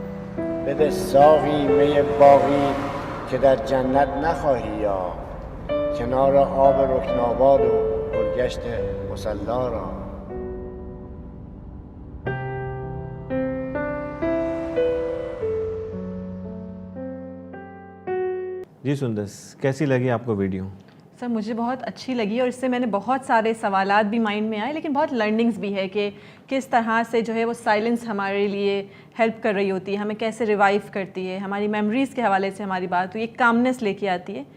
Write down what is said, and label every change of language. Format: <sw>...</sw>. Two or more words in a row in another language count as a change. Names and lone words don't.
<fa>بده ساقی می باقی که در جنت نخواهی یا کنار آب رکناباد و گلگشت مصلا را.</fa> <hi>जी सुंदर, कैसी लगी आपको वीडियो? सर मुझे बहुत अच्छी लगी और इससे मैंने बहुत सारे सवालात भी माइंड में आए, लेकिन बहुत लर्निंग्स भी है कि किस तरह से जो है वो साइलेंस हमारे लिए हेल्प कर रही होती है, हमें कैसे रिवाइव करती है, हमारी मेमोरीज़ के हवाले से हमारी बात हुई, एक कामनेस लेके आती है।</hi>